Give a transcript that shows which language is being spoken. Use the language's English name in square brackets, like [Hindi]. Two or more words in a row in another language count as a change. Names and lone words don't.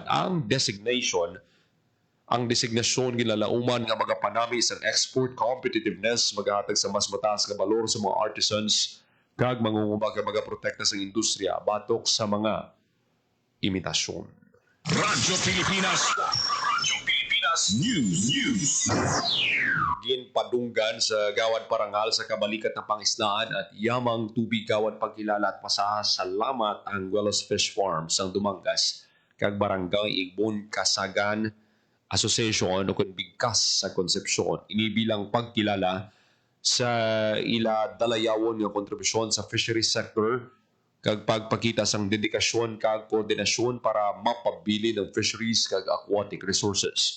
[Hiligaynon] Ang designasyon gilalauman nga magapanami sa [English] export competitiveness, [Hiligaynon] maghatag sa mas mataas nga balor sa mga artisans kag mangungubag nga magaprotekta sa industriya batok sa mga imitasyon. Radyo Pilipinas. Radyo Pilipinas Pilipinas News. Ginpadunggan sa Gawad Parangal sa kabalikat ng pangisdaan at yamang tubig gawad pagkilala at pasasalamat ang Guelos Fish Farm sang Dumangas kag Barangay Igbon Kasagan Association o kun bigkas sa Concepcion inibilang pagkilala sa ila dalayawon nga kontribusyon sa [English] fisheries sector [Hiligaynon] kag pagpakita sang dedikasyon kag koordinasyon para mapabili ng fisheries kag [English] aquatic resources.